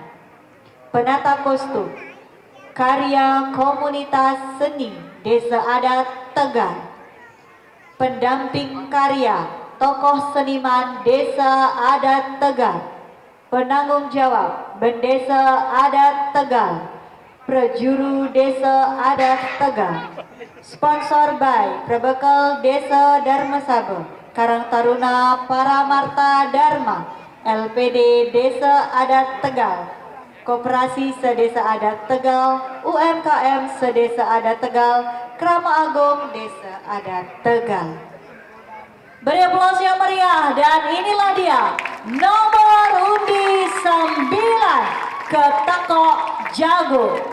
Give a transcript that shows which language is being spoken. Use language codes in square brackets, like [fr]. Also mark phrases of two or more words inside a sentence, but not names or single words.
[id] Penata kostum karya komunitas seni Desa Adat Tegal. Pendamping karya tokoh seniman Desa Adat Tegal. Penanggung jawab Bendesa Adat Tegal, Prejuru Desa Adat Tegal. [en] Sponsor by [id] Prebekal Desa Dharma Saba, Karang Taruna Paramarta Dharma, LPD Desa Adat Tegal, Koperasi Sedesa Adat Tegal, UMKM Sedesa Adat Tegal, Krama Agung Desa Adat Tegal. Beri aplaus yang meriah, dan inilah dia nomor undi 9 Ketako Jago.